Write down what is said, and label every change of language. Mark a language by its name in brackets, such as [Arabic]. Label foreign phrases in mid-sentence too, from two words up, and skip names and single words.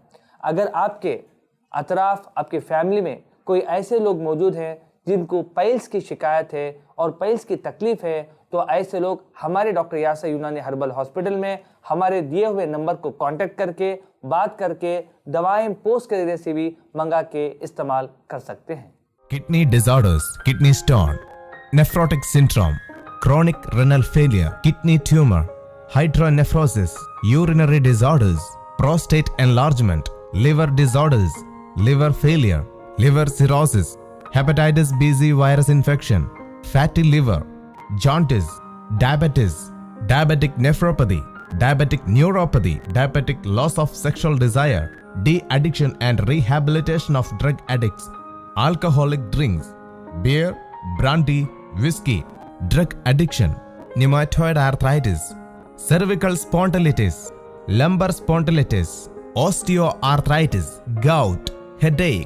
[Urdu] اگر آپ کے اطراف آپ کے فیملی میں کوئی ایسے لوگ موجود ہیں جن کو پیلز کی شکایت ہے اور پیلز کی تکلیف ہے تو ایسے لوگ ہمارے ڈاکٹر یاسر یونانی ہربل ہاسپٹل میں ہمارے دیے ہوئے نمبر کو کانٹیکٹ کر کے بات کر کے دوائیں پوسٹ کے ذریعے سے بھی منگا کے استعمال کر سکتے ہیں۔ [English] Kidney disorders, kidney stone, nephrotic syndrome, chronic renal failure, kidney tumor, hydronephrosis, urinary disorders, prostate enlargement, liver disorders, liver failure, liver cirrhosis, hepatitis B virus infection, fatty liver, jaundice, diabetes, diabetic nephropathy, diabetic neuropathy, diabetic loss of sexual desire, de-addiction and rehabilitation of drug addicts, alcoholic drinks, beer, brandy, whiskey, drug addiction, rheumatoid arthritis, cervical spondylitis, lumbar spondylitis, osteoarthritis, gout, headache,